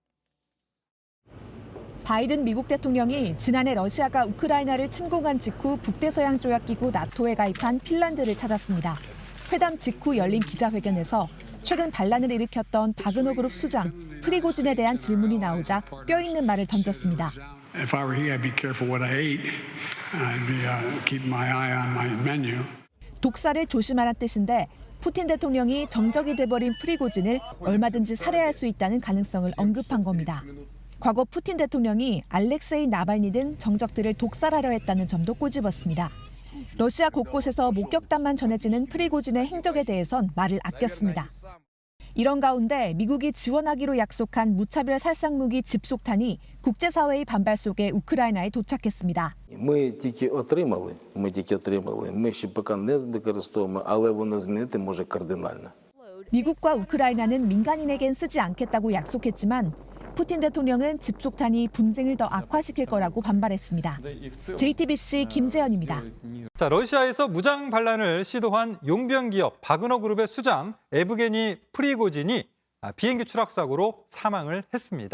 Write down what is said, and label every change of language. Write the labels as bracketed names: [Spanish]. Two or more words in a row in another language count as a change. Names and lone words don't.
[Korean] 바이든 미국 대통령이 지난해 러시아가 우크라이나를 침공한 직후 북대서양 조약기구 나토에 가입한 핀란드를 찾았습니다. 회담 직후 열린 기자회견에서 최근 반란을 일으켰던 바그너 그룹 수장 프리고진에 대한 질문이 나오자 뼈있는 말을 던졌습니다. [English] If I were he, I'd be careful what I ate. I'd be keep my eye on my menu. [Korean] 독사를 조심하란 뜻인데 푸틴 대통령이 정적이 돼버린 프리고진을 얼마든지 살해할 수 있다는 가능성을 언급한 겁니다. 과거 푸틴 대통령이 알렉세이 나발니 등 정적들을 독살하려 했다는 점도 꼬집었습니다. 러시아 곳곳에서 목격담만 전해지는 프리고진의 행적에 대해선 말을 아꼈습니다. 이런 가운데 미국이 지원하기로 약속한 무차별 살상무기 집속탄이 국제사회의 반발 속에 우크라이나에 도착했습니다. [Ukrainian] Ми тільки отримали. Ми ще поки не використовуємо, але воно змінити може кардинально. [Korean] 미국과 우크라이나는 민간인에겐 쓰지 않겠다고 약속했지만 푸틴 대통령은 집속탄이 분쟁을 더 악화시킬 거라고 반발했습니다. JTBC 김재현입니다. 자, 러시아에서 무장 반란을 시도한 용병 기업 바그너 그룹의 수장 에브게니 프리고진이 비행기 추락 사고로 사망을 했습니다.